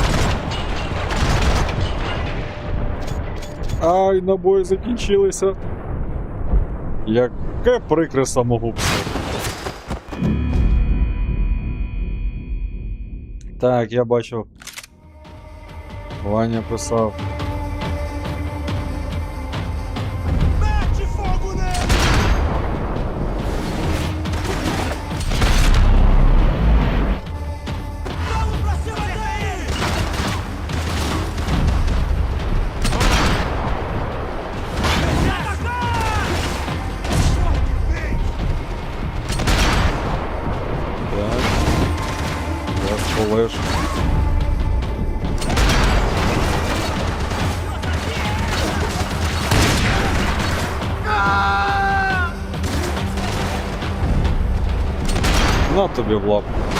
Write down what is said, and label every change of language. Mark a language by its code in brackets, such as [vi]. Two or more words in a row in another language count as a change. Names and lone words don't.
[uk] Ай, набої закінчилися. Яке прикре самогубство. Так, я бачу. Ваня писав. [pt] Mete fogo nele! Vamos pra cima dele! [uk] Так. Я полежу. На тобі в лапу.